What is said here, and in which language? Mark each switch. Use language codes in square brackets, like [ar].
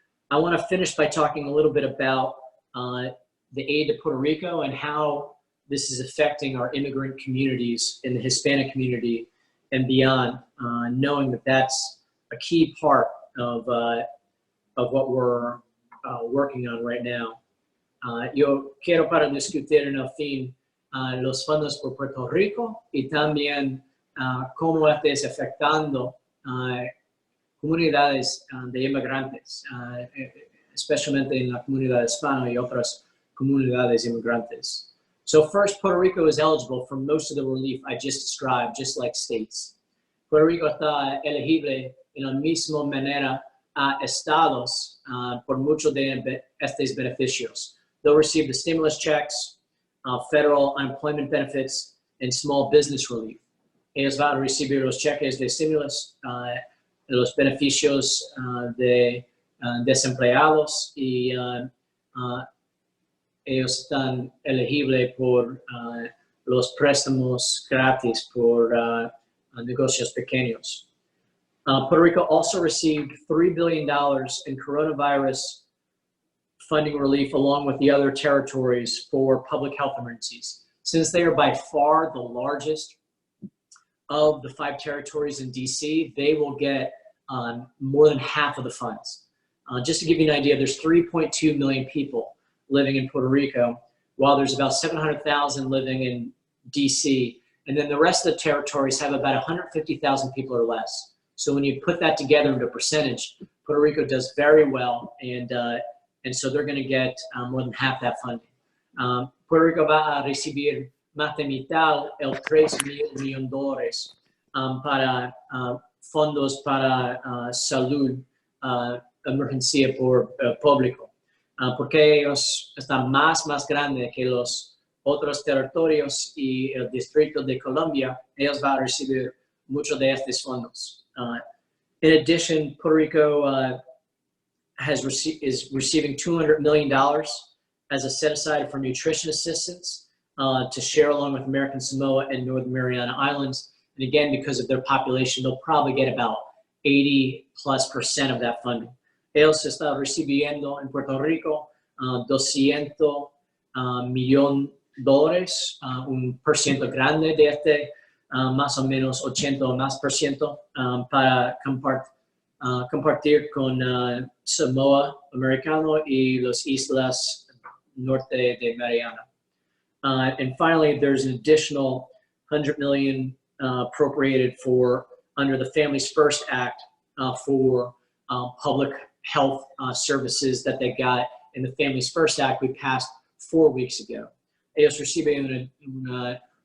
[en] I want to finish by talking a little bit about the aid to Puerto Rico and how this is affecting our immigrant communities in the Hispanic community and beyond, knowing that that's a key part of what we're working on right now. [es] Yo quiero para discutir en el fin los fondos por Puerto Rico y también cómo es afectando comunidades de inmigrantes, especialmente en la comunidad hispana y otras comunidades inmigrantes. [en] So first, Puerto Rico is eligible for most of the relief I just described, just like states. [es] Puerto Rico está elegible en la misma manera a estados por muchos de estos beneficios. [en] They'll receive the stimulus checks, federal unemployment benefits, and small business relief. [es] Ellos van a recibir los cheques de stimulus, los beneficios de desempleados y ellos están elegibles por los préstamos gratis por negocios pequeños. [en] Puerto Rico also received $3 billion in coronavirus funding relief along with the other territories for public health emergencies. Since they are by far the largest of the 5 territories in DC, they will get more than half of the funds. Just to give you an idea, there's 3.2 million people living in Puerto Rico, while there's about 700,000 living in DC. And then the rest of the territories have about 150,000 people or less. So when you put that together into a percentage, Puerto Rico does very well, and so they're going to get more than half that funding. [es] Puerto Rico va a recibir más de mitad, el $3 millones para fondos para salud, emergencia por público, porque ellos están más grandes que los otros territorios y el Distrito de Columbia. Ellos van a recibir muchos de estos fondos. [en] In addition, Puerto Rico is receiving $200 million as a set-aside for nutrition assistance to share along with American Samoa and Northern Mariana Islands. And again, because of their population, they'll probably get about 80+% of that funding. [es] Ellos están recibiendo en Puerto Rico $200 millones, un por ciento grande de este, más o menos 80 o más por ciento, para compartir con Samoa Americano y las islas norte de Mariana. [en] And finally, there's an additional $100 million appropriated for under the Families First Act for public health services that they got in the Families First Act we passed 4 weeks ago. [es] Ellos reciben $100